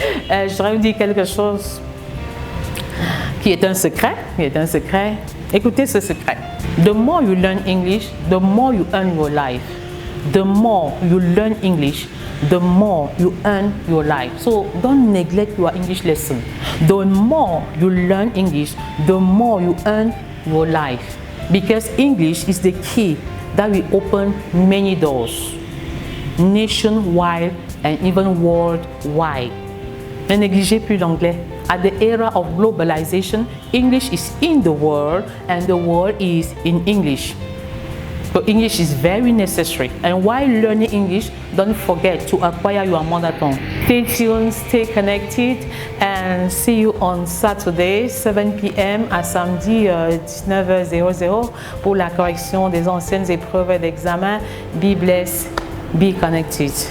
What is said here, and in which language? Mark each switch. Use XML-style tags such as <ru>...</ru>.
<fr>Je voudrais vous dire quelque chose qui est un secret. Écoutez ce secret.</fr> <en>The more you learn English, the more you earn your life. The more you learn English, the more you earn your life. So don't neglect your English lesson. The more you learn English, the more you earn your life. Because English is the key that will open many doors, nationwide and even worldwide.</en> <fr>Ne négligez plus l'anglais.</fr> <en>At the era of globalization, English is in the world and the world is in English. So English is very necessary. And while learning English, don't forget to acquire your mother tongue. Stay tuned, stay connected, and see you on Saturday, 7 p.m.</en> <fr>à samedi 19h00 pour la correction des anciennes épreuves d'examen.</fr> <en>Be blessed, be connected.</en>